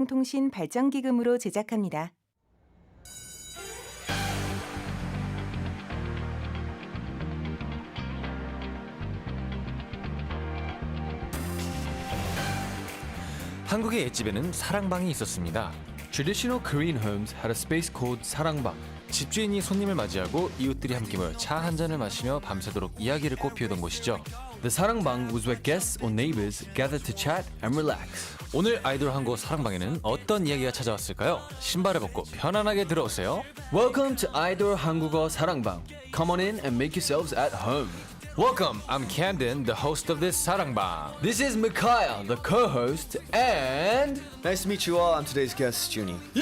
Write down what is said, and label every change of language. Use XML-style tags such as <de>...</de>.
<ko>방송통신 발전기금으로 제작합니다. 한국의 옛집에는 사랑방이 있었습니다.</ko> <en>Traditional Korean homes had a space called 사랑방.</en> <ko>집주인이 손님을 맞이하고 이웃들이 함께 모여 차 한 잔을 마시며 밤새도록 이야기를 꽃피우던 곳이죠.</ko> <en>The 사랑방 was where guests or neighbors gathered to chat and relax.</en> <ko>오늘 아이돌 한국 사랑방에는 어떤 이야기가 찾아왔을까요? 신발을 벗고 편안하게 들어오세요.</ko> <en>Welcome to 아이돌 한국어 사랑방. Come on in and make yourselves at home. Welcome, I'm Camden, the host of this 사랑방. This is Mikhail, the co-host, and Nice to meet you all. I'm today's guest, Junie.</en>